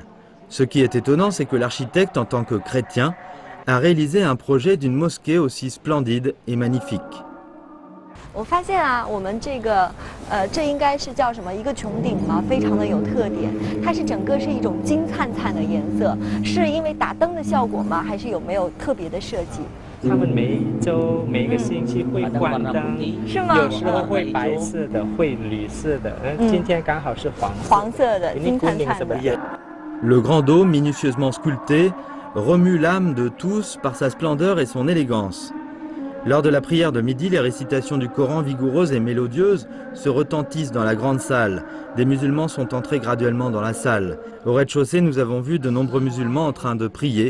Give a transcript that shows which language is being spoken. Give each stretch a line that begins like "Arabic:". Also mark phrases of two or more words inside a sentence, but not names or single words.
French: Ce qui est étonnant, c'est que l'architecte, en tant que chrétien, a réalisé un projet d'une mosquée aussi splendide et magnifique.
Chinese: 我发现我们这应该是叫什么？一个穹顶吗？非常的有特点。它是整个是一种金灿灿的颜色，是因为打灯的效果吗？还是有没有特别的设计？他们每一周、每个星期会关灯，是吗？有时候会白色的，会绿色的。今天刚好是黄色的，金灿灿的。
French: Le grand dôme, minutieusement sculpté, remue l'âme de tous par sa splendeur et son élégance. Lors de la prière de midi, les récitations du Coran vigoureuses et mélodieuses se retentissent dans la grande salle. Des musulmans sont entrés graduellement dans la salle. Au rez-de-chaussée, nous avons vu de nombreux musulmans en train de prier.